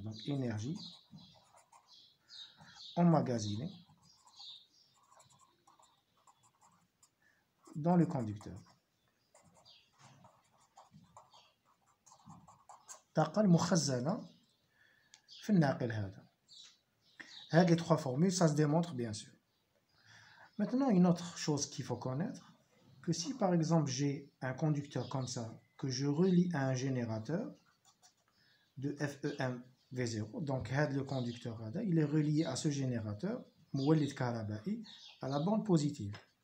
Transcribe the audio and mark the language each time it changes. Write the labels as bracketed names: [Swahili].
[French] Donc énergie emmagasinée dans le conducteur. [Arabic] الطاقة المخزنة في الناقل هذا. هذه [French] les trois formules, ça se démontre bien sûr. Maintenant, une autre chose qu'il faut connaître, que si par exemple j'ai un conducteur comme ça, que je relie à un générateur de FEM V0, donc le conducteur il est relié à ce générateur, [Arabic] مولد كهربائي, [French] à la bande positive.